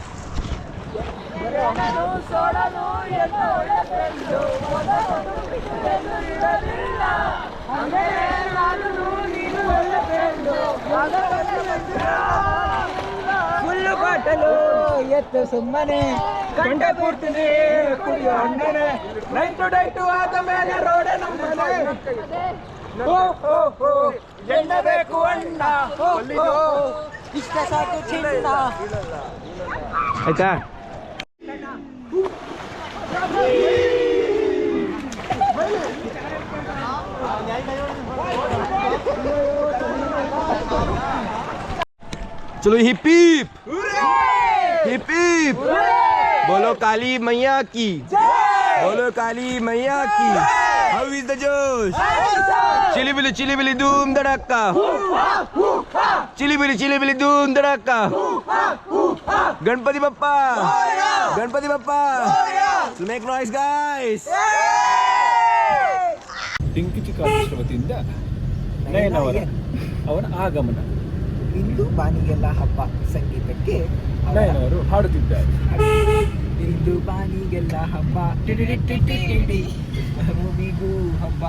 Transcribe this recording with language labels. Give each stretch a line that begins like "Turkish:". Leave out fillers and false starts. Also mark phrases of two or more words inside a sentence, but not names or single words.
English: full bottle
Kannada: ಎತ್ತು ಸುಮ್ಮನೆ ಕಂಡ ಕೊಡ್ತೀನಿ ಕುಡಿಯೋ ಅಣ್ಣನೆ, ನೈಟು ಡೈಟು ಆದ ಮೇಲೆ ರೋಡ ನಮ್ಮನೆ. ಎಣ್ಣೆ ಬೇಕು ಅಣ್ಣ, ಇಷ್ಟ ಸಾಕು ಚಿನ್ನ. ಆಯ್ತಾ?
Hindi: चलो
English: hip hip hip hip
Hindi: बोलो काली मैया की, बोलो काली मैया की.
English: How is the josh?
Hindi: चिली बिली धूम धड़ाका, चिली बिली धूम धड़ाका. गणपति बप्पा, गणपति बप्पा.
English: So make noise guys.
Kannada: ಡಿಂಕಿ ಚಿಕ್ಕ ವತಿಯಿಂದ ನಯನ ಅವರ ಆಗಮನ. ಇಂದು ಬಾನಿಗೆಲ್ಲ ಹಬ್ಬ ಸಂಗೀತಕ್ಕೆ ನಯನ ಅವರು ಹಾಡುತ್ತಿದ್ದಾರೆ. ಇಂದು ಬಾನಿಗೆಲ್ಲ ಹಬ್ಬ, ಮೂವಿಗೂ ಹಬ್ಬ.